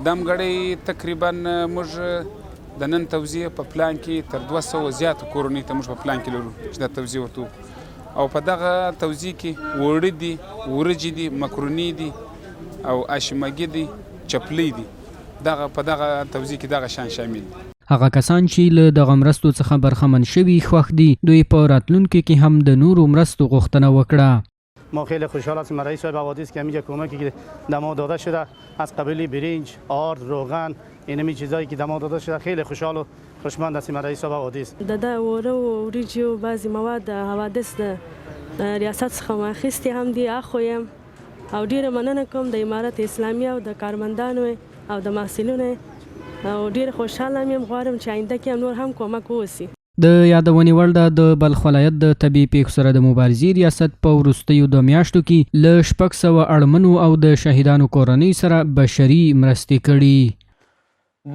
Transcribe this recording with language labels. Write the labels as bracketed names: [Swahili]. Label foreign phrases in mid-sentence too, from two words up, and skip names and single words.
[Pashto] دا همګړی تقریبا موږ د نن توزیع په پلان کې تر 200 زیاتو کورنۍ ته موږ په پلان کې لرو چې دا توزیع ورته او په دغه توزیع کې وړه دي، ورجې دي، مکروني دي او اشمګي دي، چپلۍ دي. دغه په دغه توزیع کې دغه شان شامل دي. هغه کسان چې له دغه مرستو څخه برخمن شوي خوښ دي، دوی په راتلونکي کې هم د نورو مرستو غوښتنه وکړه. [Persian] ما خیلی خوشحال هستیم رئیس صاحب حوادث که همینجا کمکی که دما داده شده از قبیل برنج، آرد، روغن، اینمی چیزایی که دما داده شده خیلی خوشحال و خوشمند هستیم رئیس صاحب حوادث. [Pashto] د وره و وریجې او بعضې مواد د حوادث د ریاست څخه مو اخیستې هم دي، اخو یم او ډیره مننه کوم د امارت اسلامي او د کارمندانو او د محصلینو او ډیره خوشحاله یم. غواړم چې آینده کې هم نور هم کومک ووسي. د یادونې وړ ده د بلخ ولایت د طبیعي پیښو سره د مبارزې ریاست په وروستیو 2 میاشتو کې له 600 اړمنو او د شهیدانو کورنۍ سره بشري مرستې کړي.